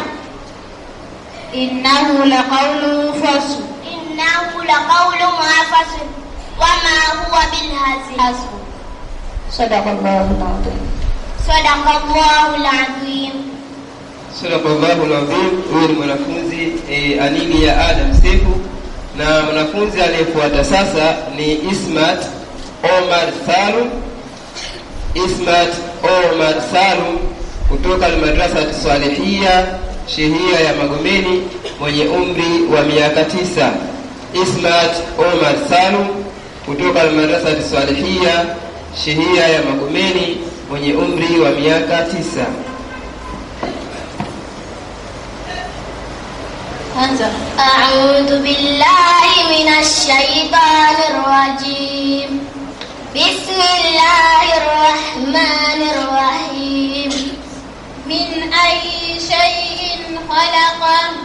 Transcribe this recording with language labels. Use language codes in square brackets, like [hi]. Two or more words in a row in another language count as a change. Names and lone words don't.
[ar] إنه لقول فصل. وما هو بالهزل. صدق الله العظيم. صدق الله العظيم. صدق الله العظيم. [sw] Huyu ni mwanafunzi Alilia Adam Sefu, na mwanafunzi anayefuata sasa ni Ismat Omar Salum kutoka Madrasa Salihia Shehia ya Magomeni mwenye umri wa miaka 9. Ismat Omar Salum kutoka Madrasa Salihia Shehia ya Magomeni mwenye umri wa miaka 9. [ar] أعوذ بالله من الشيطان الرجيم. بسم الله الرحمن الرحيم. من أي شيء خلقه.